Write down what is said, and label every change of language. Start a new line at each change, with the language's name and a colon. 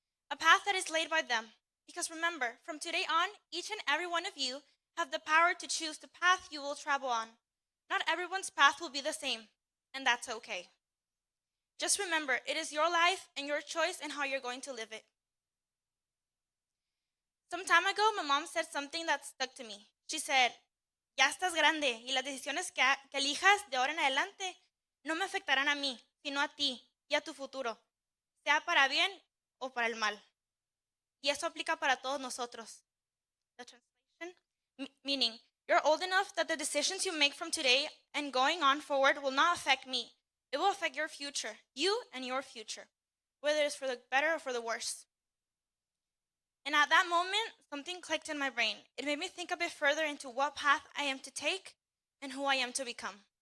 English: A path that is laid by them. Because remember, from today on, each and every one of you have the power to choose the path you will travel on. Not everyone's path will be the same, and that's okay. Just remember, it is your life and your choice and how you're going to live it. Some time ago, my mom said something that stuck to me. She said,
Spanish: ya estás grande y las decisiones que elijas de ahora en adelante no me afectarán a mí, sino a ti y a tu futuro, sea para bien o para el mal. Y eso aplica para todos nosotros.
English: The translation, meaning, you're old enough that the decisions you make from today and going on forward will not affect me. It will affect your future, you and your future, whether it's for the better or for the worse. And at that moment, something clicked in my brain. It made me think a bit further into what path I am to take and who I am to become.